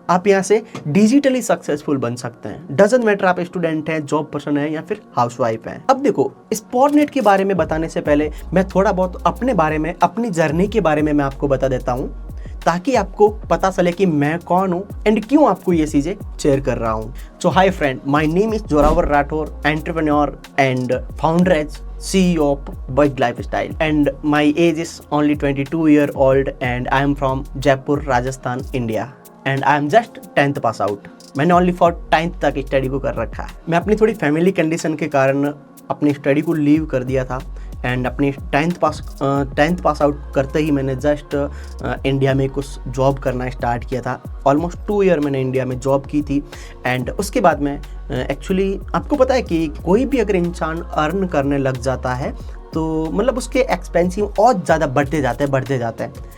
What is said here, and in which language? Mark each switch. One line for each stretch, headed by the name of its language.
Hindi: आप यहां से डिजिटली सक्सेसफुल बन सकते हैं।
English: doesn't matter
Hindi: आप स्टूडेंट हैं, जॉब पर्सन है या फिर हाउसवाइफ हैं। अब देखो, स्पॉटनेट के बारे में बताने से पहले मैं थोड़ा बहुत अपने बारे में, अपनी जर्नी के बारे में मैं आपको बता देता हूँ ताकि आपको पता चले कि मैं कौन हूँ एंड क्यों आपको ये चीजें शेयर कर रहा हूँ।
English: So hi friend, my name is Zoravar Rathore, entrepreneur and founder as CEO of Buzz Lifestyle and my age is only 22 year old and I am from Jaipur, Rajasthan, India and I am just 10th pass out।
Hindi: मैंने
English: only for 10th
Hindi: तक study को कर रखा है। मैं अपनी थोड़ी family condition के कारण अपनी स्टडी को लीव कर दिया था एंड अपनी 10th पास आउट करते ही मैंने जस्ट इंडिया में कुछ जॉब करना स्टार्ट किया था। ऑलमोस्ट 2 ईयर मैंने इंडिया में जॉब की थी एंड उसके बाद में एक्चुअली आपको पता है कि कोई भी अगर इंसान अर्न करने लग जाता है तो मतलब उसके एक्सपेंसिव और ज़्यादा बढ़ते जाते हैं।